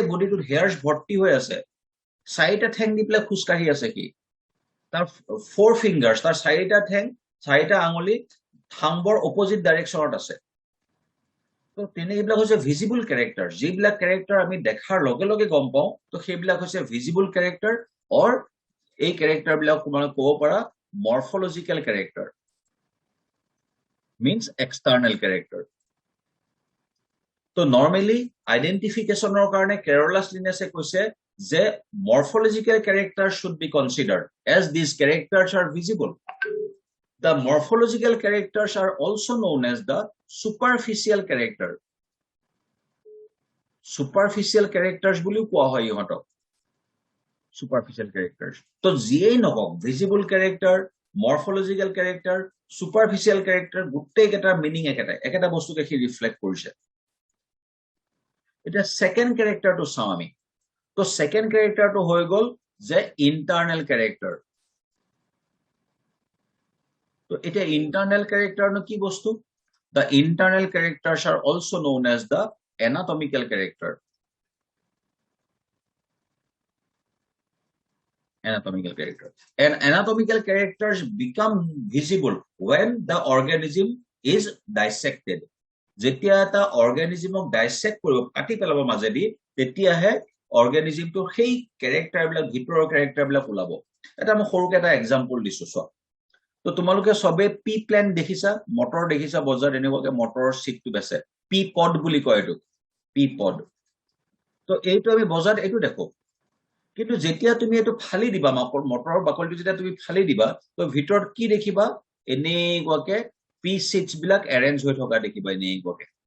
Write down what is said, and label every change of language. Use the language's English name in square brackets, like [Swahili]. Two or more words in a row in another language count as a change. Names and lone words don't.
[Assamese] বডিটোত হেয়াৰছ ভৰ্তি হৈ আছে চাৰিটা ঠেং দি পেলাই খুচকাঢ়ি আছে কি তাৰ [English] four fingers [Assamese] তাৰ চাৰিটা ঠেং চাৰিটা আঙুলি থাম্বৰ অপোজিট ডাইৰেকশ্যনত আছে তো তেনেবিলাক হৈছে [English] visible character [Assamese] যিবিলাক ক্যাৰেক্টাৰ আমি দেখাৰ লগে লগে গম পাওঁ তো সেইবিলাক হৈছে [English] visible character [Assamese] অৰ এই ক্যাৰেক্টাৰ বিলাক তোমালোকে ক'ব পাৰা [English] morphological character means external character so normally identification or karone [Assamese] Carolus Linnaeus কৈছে যে [English] morphological characters should be considered as these characters are visible the morphological characters are also known as the superficial [Assamese] characters বুলি কোৱা হয় ইহঁতক [English] superficial characters [Assamese] তো যিয়েই নহওক [English] visible character morphological character superficial character [Assamese] গুটেই কেটাৰ মিনিং একেটা বস্তুকে কি ৰিফ্লেক্ট কৰিছে এটা সেকেন্ড ক্যাৰেক্টাৰটো চাও আমি তো সেকেন্ড ক্যাৰেক্টাৰটো হৈ গল যে [English] internal character [Assamese] তো এটা ইন্টাৰনাল ক্যাৰেক্টাৰনো কি বস্তু [English] the internal characters are also known as the anatomical character [Assamese] anatomical character. [English] And anatomical characters become visible when the organism is dissected. [Assamese] যেতিয়া এটা অৰ্গেনিজমক ডাইসেক্ট কৰিব কাটি পেলাব মাজেদি তেতিয়াহে অৰ্গেনিজমটো সেই ক্যাৰেক্টাৰ বিলাক ভিতৰৰ ক্যাৰেক্টাৰ বিলাক ওলাব এটা মই সৰুকে এটা এক্সাম্পল দিছো সব তো তোমালোকে সবে [English] pea plant [Assamese] দেখিছা মটৰ দেখিছা বজাৰত এনেকুৱাকে মটৰৰ সিটটো বেছে [English] pea pod [Assamese] বুলি কয় এটো [English] pea pod [Assamese] তো এইটো আমি বজাৰত এইটো দেখো কিন্তু যেতিয়া তুমি এটো ফালি দিবা মটৰৰ বাকলিটো যেতিয়া তুমি ফালি দিবা তো ভিতৰত কি দেখিবা এনেকুৱাকে [English] pea seeds [Assamese] বিলাক এৰেঞ্জ হৈ থকা দেখিবা এনেকুৱাকে